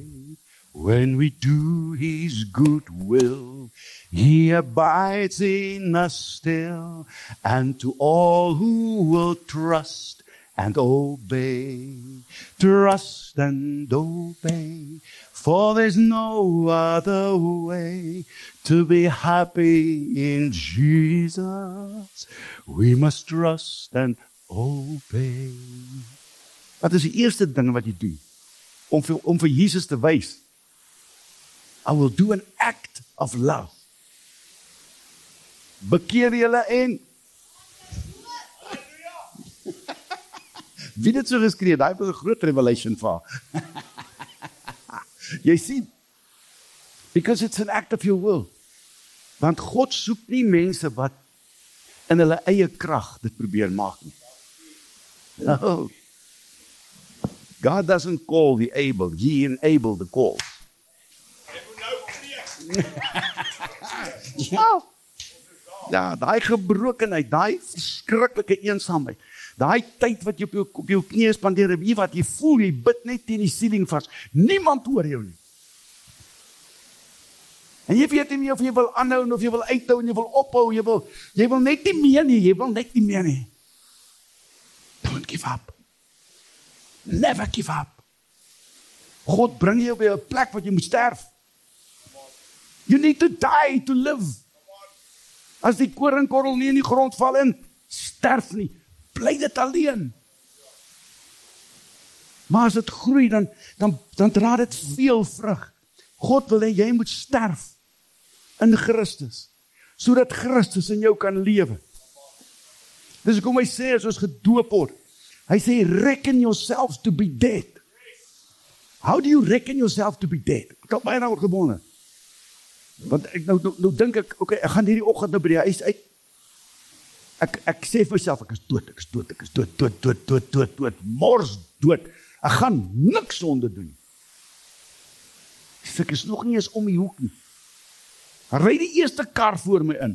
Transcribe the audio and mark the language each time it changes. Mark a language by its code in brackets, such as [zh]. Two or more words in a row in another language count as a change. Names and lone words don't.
[en] When we do His good will, He abides in us still, and to all who will trust and obey, trust and obey, for there's no other way to be happy in Jesus. We must trust and obey. [af] Wat is die eerste ding wat jy doen? Om vir Jesus te wys, [en] I will do an act of love. [af] Bekeer julle en wie dit so geskree, daai was 'n groot revelation vir. Jy sien, [en] because it's an act of your will. [af] Want God soek nie mense wat in hulle eie krag dit probeer maak nie. [en] No. God doesn't call the able, He enabled the called. [af] Ja, daai gebrokenheid, daai verskriklike eensaamheid, daai tyd wat jy op jou knieë spandeer, wie wat jy voel, jy bid net teen die ceiling vas, niemand hoor jou nie. En jy weet nie of jy wil aanhou, of jy wil uithou, en jy wil ophou, jy wil net nie meer nie, jy wil net nie meer nie. [en] Don't give up. Never give up. [af] God bring jou by 'n plek wat jy moet sterf. [en] You need to die to live. [af] As die koringkorrel nie in die grond val en sterf nie, bly dit alleen. Maar as dit groei, dan dra dit veel vrug. God wil hê jy moet sterf in Christus, sodat Christus in jou kan lewe. Dis hoekom hy sê, as ons gedoop word, hy sê, [en] reckon yourselves to be dead. How do you reckon yourself to be dead? [af] Ek het baie daaroor gebonde. Want ek nou dink ek, okay, ek gaan hierdie oggend nou by die huis uit. Ek sê vir myself, ek is dood, mors dood. Ek gaan niks sonde doen. Ek is nog nie eens om die hoek nie. Hy ry die eerste kar voor my in.